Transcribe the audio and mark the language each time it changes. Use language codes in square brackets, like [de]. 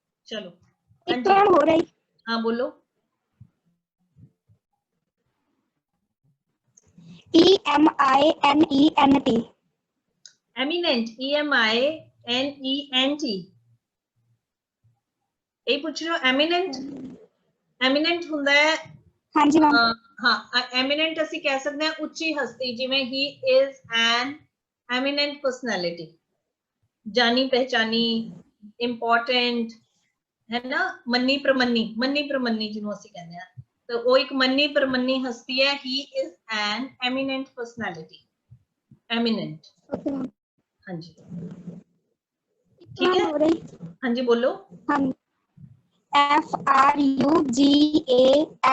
[hi] चलो एक तो हो रही। हाँ बोलो। [en] EMINENT। Eminent, EMINENT। [pa] ਇਹ ਪੁੱਛ ਰਹੇ ਹੋ एमिनेंट? एमिनेंट ਹੁੰਦਾ ਹੈ। [hi] हाँ जी मैम। [pa] हाँ, एमिनेंट ਅਸੀਂ ਕਹਿ ਸਕਦੇ ਹਾਂ ਉੱਚੀ ਹਸਤੀ, ਜਿਵੇਂ [en] he is an eminent personality, [pa] ਜਾਣੀ ਪਹਿਚਾਨੀ, important, है ना, मन्नी प्रमन्नी ਜਿਹਨੂੰ ਅਸੀਂ ਕਹਿੰਦੇ ਹਾਂ, [hi] तो वो एक मन्नी प्रमन्नी हस्ती है। [en] he is an eminent personality, eminent। [hi] हाँ जी, ठीक है। हाँ जी बोलो। [en] हाँ, FRUGALITY।